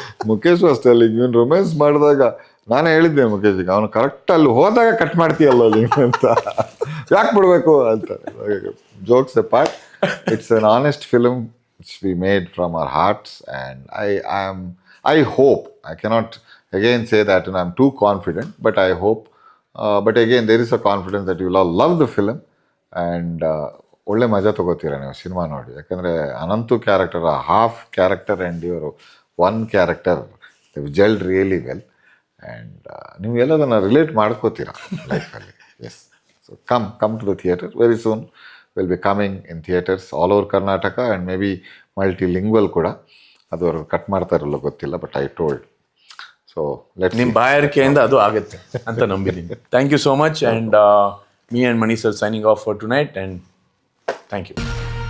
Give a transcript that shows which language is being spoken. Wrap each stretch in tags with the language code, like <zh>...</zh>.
<kn>ಮುಖೇಶ್ ಅಷ್ಟೇ ಅಲ್ಲಿ ಇವನ್ ರೊಮ್ಯಾನ್ಸ್ ಮಾಡಿದಾಗ ನಾನೇ ಹೇಳಿದ್ದೆ ಮುಖೇಶ್ಗೆ, ಅವನು ಕರೆಕ್ಟ್ ಅಲ್ಲಿ ಹೋದಾಗ ಕಟ್ ಮಾಡ್ತೀಯಲ್ಲ ನೀನು ಅಂತ, ಯಾಕೆ ಬಿಡ್ಬೇಕು ಅಂತ.</kn> <en>jokes apart, it's an honest film which we made from our hearts, and I hope, I cannot again say that, and I'm too confident, but I hope, but again there is a confidence that you will all love the film, and</en> <kn>ಒಳ್ಳೆ ಮಜಾ ತಗೋತೀರಾ ನೀವು cinema ನೋಡಿ.</kn> <en>ಯಾಕಂದರೆ Ananthu character, half character and ಇವರು one character gelled really well, and</en> <kn>ನೀವು ಎಲ್ಲದನ್ನು relate ಮಾಡ್ಕೋತೀರಾ ಲೈಫಲ್ಲಿ.</kn> <en>Yes, so come to the theatre very soon. Will be coming in theatres all over Karnataka and maybe multilingual ಕೂಡ.</en> <kn>ಅದು ಅವರು ಕಟ್ ಮಾಡ್ತಾರಲ್ಲೋ ಗೊತ್ತಿಲ್ಲ,</kn> <en>But I told. So</en> <kn>ನಿಮ್ಮ ಬಾಯಾರಿಕೆಯಿಂದ ಅದು ಆಗುತ್ತೆ ಅಂತ ನಂಬಿದ್ದೀನಿ.</kn> <en>Thank you so much, and me and Mani sir signing off for tonight, and thank you.</en>